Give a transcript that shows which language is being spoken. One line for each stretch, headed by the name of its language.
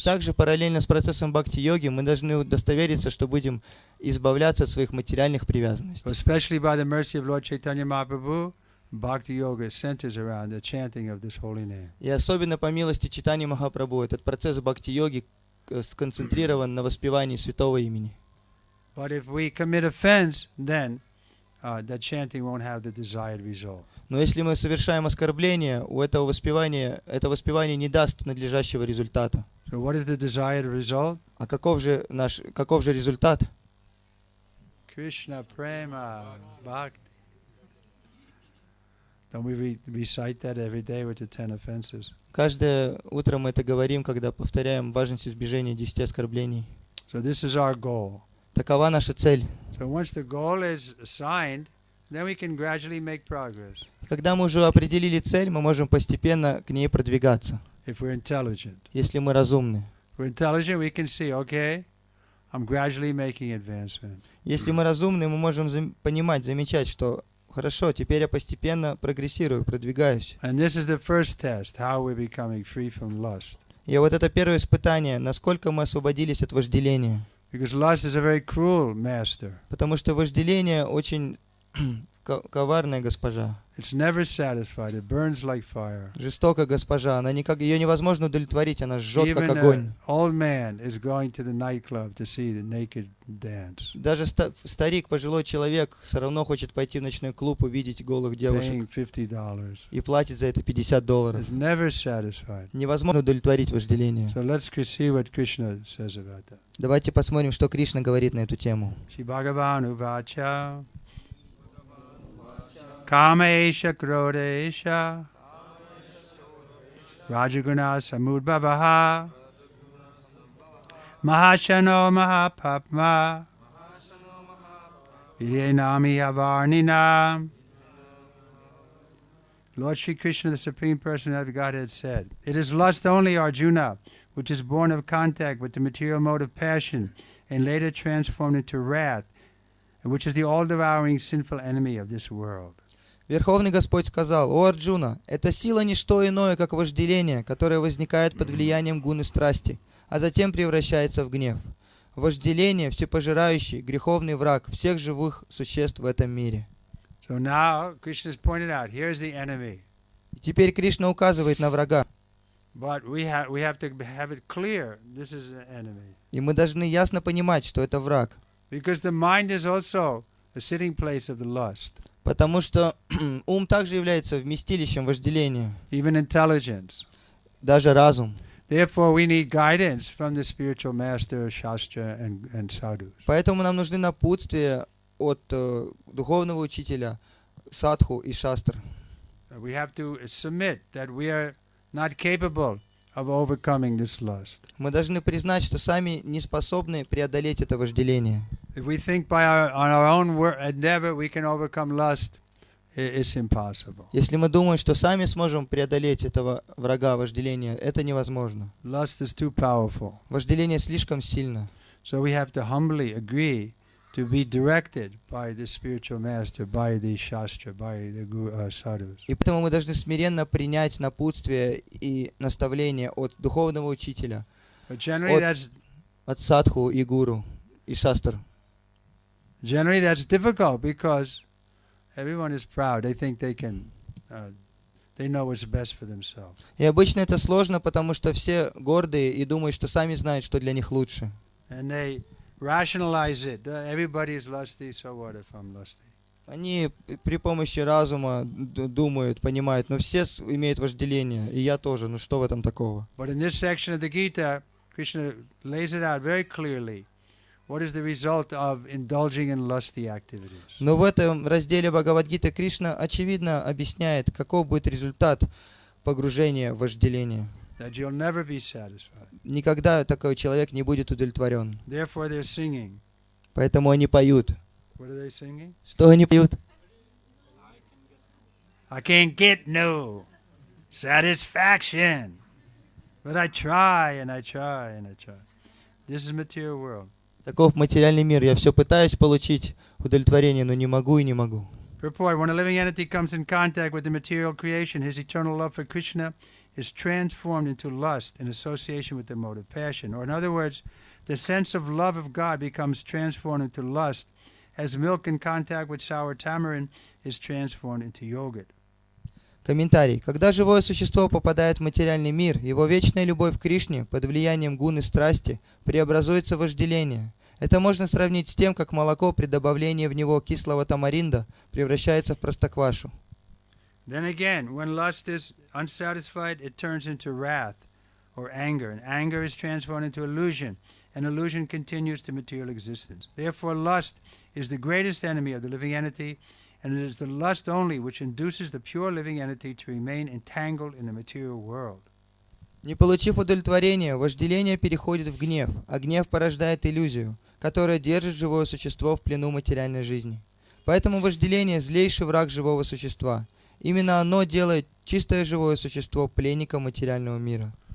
Russian: И также параллельно с процессом бхакти-йоги мы должны удостовериться, что будем избавляться от своих материальных привязанностей.
English: Especially by the mercy of Lord Chaitanya Mahaprabhu, bhakti yoga centers around the chanting of this holy name.
Russian: И особенно по милости Чайтаньи Махапрабху этот процесс бхакти-йоги сконцентрирован на воспевании святого имени.
English: But if we commit offense, then that chanting won't have the desired result.
Russian: Но если мы совершаем оскорбление, это воспевание не даст надлежащего результата.
English: So what is the desired result?
Russian: А каков же результат?
English: Krishna prema bhakti. Don't we recite that every day with the 10 offenses?
Russian: Каждое утро мы это говорим, когда повторяем важность избежания 10 оскорблений.
English: So this is our goal.
Russian: Такова наша цель.
English: So once the goal is assigned, then we can gradually make progress.
Russian: Когда мы уже определили цель, мы можем постепенно к ней продвигаться.
English: If we're intelligent.
Russian: Если мы разумны.
English: If we're intelligent, we can see, okay, I'm gradually making advancement.
Russian: Если мы разумны, мы можем понимать, замечать, что хорошо, теперь я постепенно прогрессирую, продвигаюсь.
English: And this is the first test, how we're becoming free from lust.
Russian: И вот это первое испытание, насколько мы освободились от вожделения.
English: Because lust is a very cruel master.
Russian: Потому что вожделение очень коварная госпожа.
English: It's never satisfied. It burns like fire.
Russian: Жестокая госпожа. Ее невозможно удовлетворить, она жжет как
English: Even
Russian: огонь.
English: an old man is going to the nightclub to see the naked dance.
Russian: Даже старик, пожилой человек, все равно хочет пойти в ночной клуб, увидеть голых девушек.
English: Paying $50.
Russian: И платит за это $50.
English: It's never satisfied.
Russian: Невозможно удовлетворить вожделение.
English: So let's see what Krishna says about that.
Russian: Давайте посмотрим, что Кришна говорит на эту тему.
Sanskrit: Shri Bhagavan Uvacha Kama Esha Krodha Esha Rajaguna Samudbhavaha Mahashano Mahapapma Vidyanami Havarnina.
English: Lord Shri Krishna, the Supreme Personality of Godhead, said, "It is lust only, Arjuna, which is born of contact with the material mode of passion and later transformed into wrath, which is the all-devouring sinful enemy of this world."
Russian: Верховный Господь сказал: «О Арджуна, эта сила не что иное, как вожделение, которое возникает под влиянием гуны страсти, а затем превращается в гнев. Вожделение — всепожирающий, греховный враг всех живых существ в этом мире».
English: So now Krishna has pointed out, here's the enemy.
Russian: И теперь Кришна указывает на врага.
English: But we have to have it clear, this is the enemy.
Russian: И мы должны ясно понимать, что это враг.
English: Because the mind is also a sitting place of the lust.
Russian: Потому что ум также является вместилищем вожделения,
English: Even intelligence.
Russian: даже разум.
English: Therefore, we need guidance from the spiritual master, Shastra, and sadhus.
Russian: Поэтому нам нужны напутствия от духовного учителя, садху и шастр.
English: We have to submit that we are not capable of overcoming this lust.
Russian: Мы должны признать, что сами не способны преодолеть это вожделение.
English: If we think on our own endeavor we can overcome lust, it's impossible.
Russian: Если мы думаем, что сами сможем преодолеть этого врага вожделения, это невозможно.
English: Lust is too powerful.
Russian: Вожделение слишком сильно.
English: So we have to humbly agree to be directed by the spiritual master, by the Shastra, by the sadhus.
Russian: И поэтому мы должны смиренно принять напутствие и наставление от духовного учителя, от садху и гуру и шастр.
English: Generally that's difficult because everyone is proud. They think they know what's best for themselves.
Russian: И обычно это сложно, потому что все гордые и думают, что сами знают, что для них лучше.
English: And they rationalize it. Everybody is lusty, so what if I'm lusty?
Russian: Они при помощи разума думают, понимают, но все имеют вожделение, и я тоже, ну что в этом такого?
English: But in this section of the Gita, Krishna lays it out very clearly. what is the result of indulging in lusty activities.
Russian: Но в этом разделе Бхагавад-гиты Кришна очевидно объясняет, каков будет результат погружения в вожделение.
English: That you'll never be satisfied.
Russian: Никогда такой человек не будет удовлетворен.
English: Therefore they're singing.
Russian: Поэтому они поют.
English: What are they singing?
Russian: Что они поют?
English: I can't get no satisfaction, but I try and I try and I try. This is material world.
Russian: Таков материальный мир. Я все пытаюсь получить удовлетворение, но не могу и не могу.
English: Purport: when a living entity comes in contact with the material creation, his eternal love for Krishna is transformed into lust in association with the mode of passion. Or in other words, the sense of love of God becomes transformed into lust, as milk in contact with sour tamarind is transformed into yogurt.
Russian: Комментарий. Когда живое существо попадает в материальный мир, его вечная любовь к Кришне под влиянием гуны страсти преобразуется в вожделение. Это можно сравнить с тем, как молоко при добавлении в него кислого тамаринда превращается в простоквашу.
English: Then again, when lust is unsatisfied, it turns into wrath or anger, and anger is transformed into illusion, and illusion continues to material existence. Therefore, lust is the greatest enemy of the living entity, and it is the lust only which induces the pure living entity to remain entangled in the material world.
Russian: Не получив удовлетворения, вожделение переходит в гнев, а гнев порождает иллюзию, которая держит живое существо в плену материальной жизни. Поэтому вожделение – злейший враг живого существа. Именно оно делает чистое живое существо пленником материального мира.